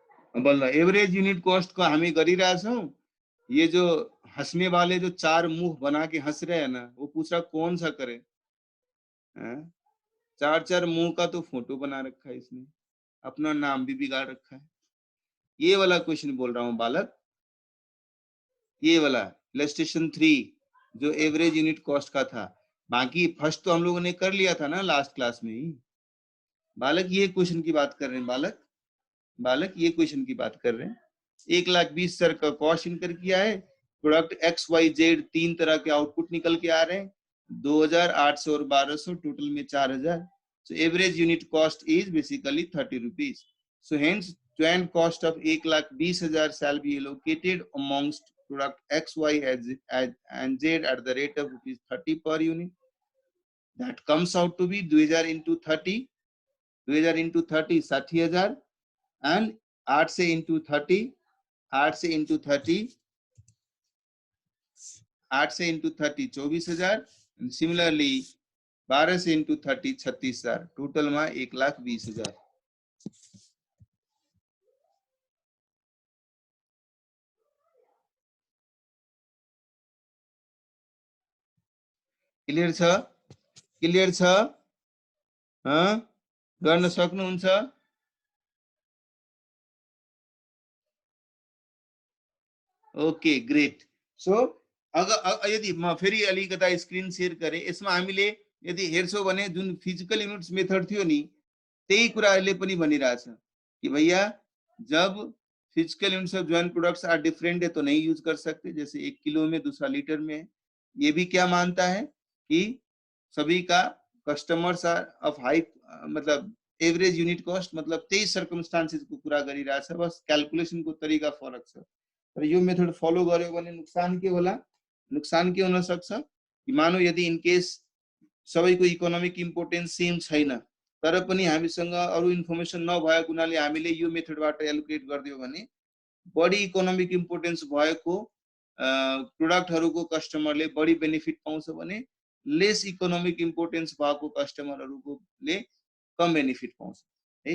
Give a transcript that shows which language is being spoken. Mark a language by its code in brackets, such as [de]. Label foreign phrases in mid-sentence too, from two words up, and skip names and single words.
[ne] बल्ल [en] average unit cost [ne] को हामी गरिरहेछौं। [hi] ये जो हंसने वाले जो चार मुंह बना के हंस रहे हैं ना, वो पूछ रहा कौन सा करे। चार चार मुंह का तो फोटो बना रखा है इसने, अपना नाम भी बिगाड़ रखा है। ये वाला क्वेश्चन बोल रहा हूँ बालक, ये वाला इलस्ट्रेशन 3 जो [en] average unit cost [hi] का था। बाकी फर्स्ट तो हम लोगों ने कर लिया था ना [en] last class [hi] में ही। बालक ये क्वेश्चन की बात कर रहे हैं, बालक ये क्वेश्चन की बात कर रहे हैं। 1,20,000 का [en] cost incur [hi] किया है, [en] product X Y Z [hi] 3 तरह के आउटपुट निकल के आ रहे हैं, 2,000, 800 और 1,200, टोटल में 4,000। [en] So average unit cost is basically 30 rupees. So hence joint cost of 1,20,000 shall be allocated amongst product X, Y and Z at the rate of rupees 30 per unit. That comes out to be 2,000 into 30, 2,000 into 30 60,000 and 8 से into 30, 8 से into 30, 8 से into 30 24,000 and similarly 12 से into 30 36,000, [hi] टोटल में [en] 1,20,000। [ne] क्लियर छ? क्लियर छ? गर्न सक्नुहुन्छ? [en] okay great. [ne] सो अगर यदि म फेरि अलिकता [en] screen share [ne] गरे, यसमा हामीले यदि हेर्छौं भने जुन [en] physical units method [ne] थियो नि, त्यही कुराले पनि भनिरहेछ कि [hi] भैया जब [en] physical units of joint products are different [hi] है तो नहीं यूज कर सकते, जैसे 1 किलो में दूसरा लीटर में है। ये भी क्या मानता है कि सभी का [en] customers are of high, [hi] मतलब [en] average unit cost, [hi] मतलब 23 सर्कमस्टान्सेस [ne] को कुरा गरिरहेछ, बस क्याल्कुलेसन को तरिका फरक छ। तर यो मेथड फलो गर्यो भने नुकसान के होला? नुकसान के हुन सक्छ कि मानौ यदि [en] in case [ne] सबैको [en] economic importance same [ne] छैन, तर पनि हामीसँग अरु इन्फर्मेसन नभएको हुनाले हामीले यो मेथडबाट एलोकेट गर्दियौ भने बढी [en] economic importance [ne] भएको प्रोडक्टहरुको कस्टमरले बढी बेनिफिट पाउँछ भने लेस [en] economic importance [ne] भएको कस्टमरहरुले कम बेनिफिट पाउँछ है।